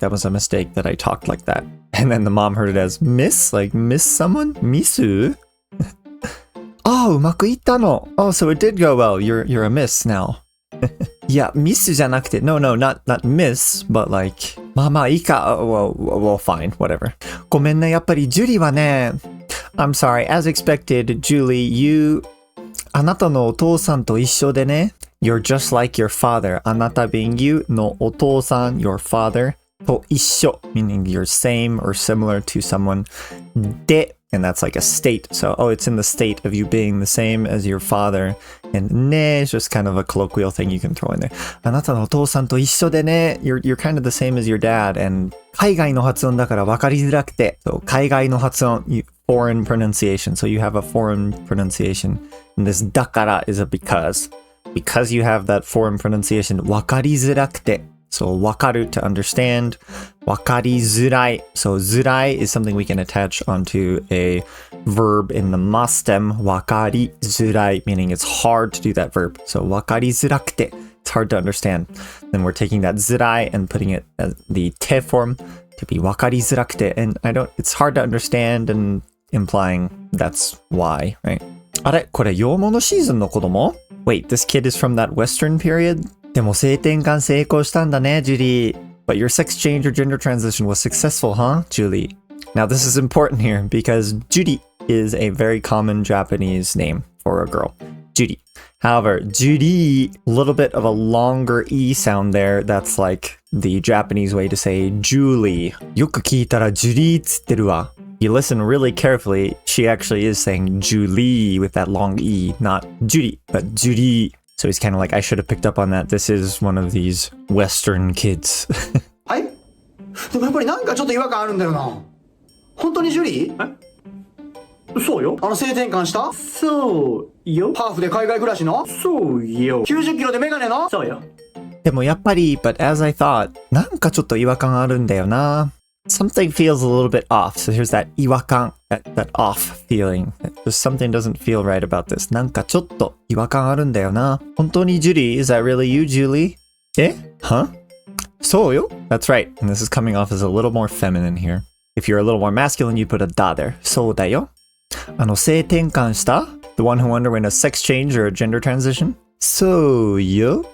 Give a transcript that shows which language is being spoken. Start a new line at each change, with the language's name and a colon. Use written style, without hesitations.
English: That was a mistake that I talked like that. And then the mom heard it as miss, like miss someone?
Japanese: Misu? Oh, うまくいったの.
English: Oh, so it did go well. You're a miss now. Yeah, miss
Japanese: じゃなくて,
English: no, not miss, but like,
Japanese: まあいいか,
English: well, fine, whatever.
Japanese: ごめんね、やっぱりジュリはね,
English: I'm sorry, as expected, Julie,
Japanese: あなたのお父さんと一緒でね,
English: you're just like your father.
Japanese: あなた
English: being you
Japanese: のお父さん,
English: your father,
Japanese: と一緒,
English: meaning you're same or similar to someone.
Japanese: で,
English: and that's like a state. So, oh, it's in the state of you being the same as your father. And ね is just kind of a colloquial thing you can throw in there.
Japanese: あなたのお父さんと一緒でね,
English: you're kind of the same as your dad.
Japanese: And 海外の発音だから分かりづらくて.
English: So,
Japanese: 海外の発音,
English: foreign pronunciation. So you have a foreign pronunciation. And this
Japanese: だから
English: is a because. Because you have that foreign pronunciation,
Japanese: 分かりづらくて.
English: So
Japanese: 分かる
English: to understand.
Japanese: 分かりづらい.
English: So
Japanese: づらい
English: is something we can attach onto a verb in the ma stem.
Japanese: 分かりづらい,
English: meaning it's hard to do that verb. So
Japanese: 分かりづらくて.
English: It's hard to understand. Then we're taking that
Japanese: づらい
English: and putting it as the te form to be
Japanese: 分かりづらくて.
English: And it's hard to understand and implying that's why, right?
Japanese: あれ? これ洋物シーズンの子供?
English: Wait, this kid is from that Western period?
Japanese: でも性転換成功したんだね, Julie.
English: But your sex change or gender transition was successful, huh, Julie? Now this is important here because Judy is a very common Japanese name for a girl. Judy. However, Judy, a little bit of a longer E sound there. That's like the Japanese way to say Julie.
Japanese: よく聞いたら Julie つってるわ.
English: You listen really carefully, she actually is saying Julie with that long E, not Judy, but Julie. So he's kind of like, I should have picked up on that. This is one of these Western kids.
Japanese: はい? でもやっぱりなんかちょっと違和感あるんだよな。本当にジュリー？そうよ。性転換した？そうよ。ハーフで海外暮らしの？そうよ。 90キロでメガネの？そうよ。でもやっぱり,
English: but as I thought,
Japanese: なんかちょっと違和感あるんだよな。
English: Something feels a little bit off. So here's that
Japanese: 違和感,
English: that off feeling. Just something doesn't feel right about this.
Japanese: なんかちょっと違和感あるんだよな。本当に Julie?
English: Is that really you, Julie? Huh?
Japanese: そうよ?
English: That's right. And this is coming off as a little more feminine here. If you're a little more masculine, you put a da there.
Japanese: そうだよ. 性転換した?
English: The one who underwent a sex change or a gender transition?
Japanese: そうよ.